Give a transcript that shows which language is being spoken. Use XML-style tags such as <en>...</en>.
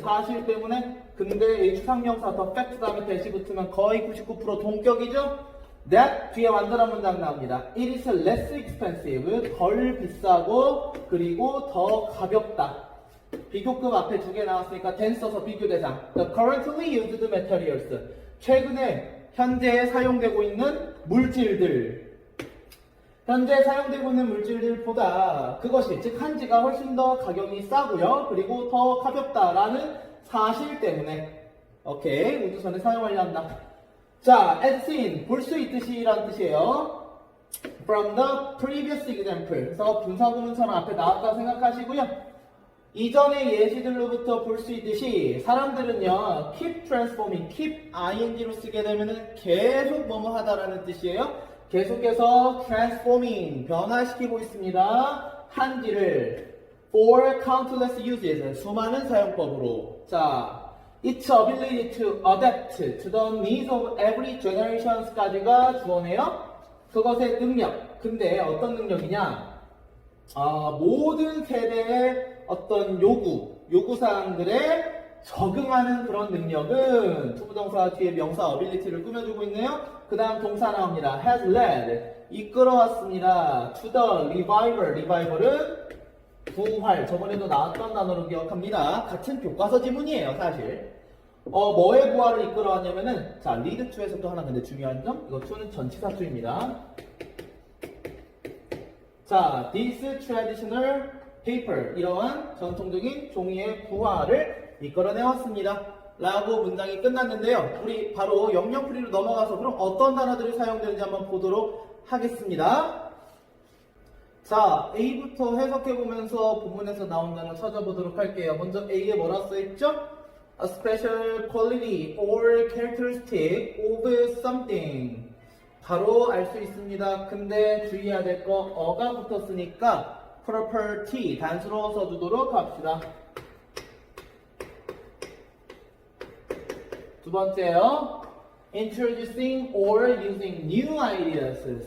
<ko>사실 때문에. 근데 이 추상명사 the fact 다음에 대시 붙으면 거의 99% 동격이죠? That 뒤에 완전한 문장 나옵니다.</ko> <en>It is less expensive.</en> <ko>덜 비싸고 그리고 더 가볍다. 비교급 앞에 두 개 나왔으니까 then 써서 비교 대상.</ko> <en>The currently used materials.</en> <ko>최근에 현재 사용되고 있는 물질들. 현재 사용되고 있는 물질들보다 그것이 즉 한지가 훨씬 더 가격이 싸고요. 그리고 더 가볍다라는 사실 때문에 오케이 우주선에 사용하려 한다. 자, as seen 볼 수 있듯이 라는 뜻이에요.</ko> <en>From the previous example.</en> <ko>그래서 분사구문처럼 앞에 나왔다 생각하시고요. 이전의 예시들로부터 볼 수 있듯이 사람들은요 keep transforming, keep ing로 쓰게 되면은 계속 뭐뭐 하다라는 뜻이에요. 계속해서 transforming 변화시키고 있습니다. 한지를 for countless uses 수많은 사용법으로.</ko> <en>자, its ability to adapt to the needs of every generations까지가 주어네요.</en> <ko>그것의 능력. 근데 어떤 능력이냐? 모든 세대의 어떤 요구사항들에 적응하는 그런 능력은 투부정사 뒤에 명사 ability를 꾸며주고 있네요. 그 다음 동사 나옵니다.</ko> <en>has led, 이끌어왔습니다.</en> <ko>to the revival, revival은 부활, 저번에도 나왔던 단어로 기억합니다. 같은 교과서 지문이에요, 사실. 뭐의 부활을 이끌어왔냐면은, 자, lead to에서 또 하나 근데 중요한 점, 이거 to는 전치사 to입니다. 자, this traditional paper, 이러한 전통적인 종이의 부활을 이끌어내왔습니다. 라고 문장이 끝났는데요. 우리 바로 영영풀이로 넘어가서 그럼 어떤 단어들이 사용되는지 한번 보도록 하겠습니다. 자, A부터 해석해보면서 본문에서 나온 단어 찾아보도록 할게요. 먼저 A에 뭐라 써있죠?</ko> <en>A special quality or characteristic of something.</en> <ko>바로 알 수 있습니다. 근데 주의해야 될 거 어가 붙었으니까 property 단수로 써주도록 합시다.</ko> <en>두 번째요. Introducing or using new ideas.</en>